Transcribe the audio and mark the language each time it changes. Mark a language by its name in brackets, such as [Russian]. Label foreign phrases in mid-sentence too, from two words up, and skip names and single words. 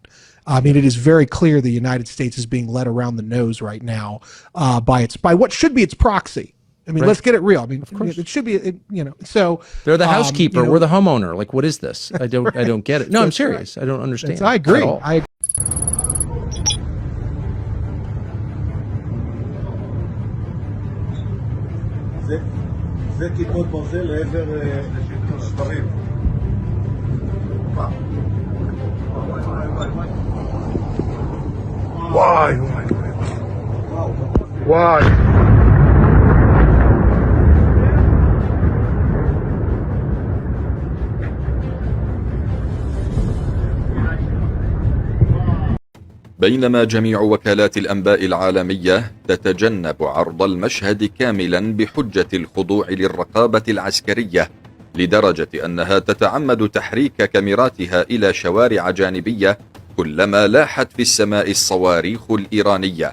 [English] I mean, it is very clear the United States is being led around the nose right now by what should be its proxy. I mean, let's get it real. I mean, it should be, so they're the housekeeper. We're the homeowner. Like, what is this? I don't get it. No, I'm serious. I don't understand. I agree. [Hebrew] זה כיפות ברזל לעבר שברים. וואי. [Arabic] بينما جميع وكالات الأنباء العالمية تتجنب عرض المشهد كاملا بحجة الخضوع للرقابة العسكرية، لدرجة أنها تتعمد تحريك كاميراتها إلى شوارع جانبية كلما لاحت في السماء الصواريخ الإيرانية.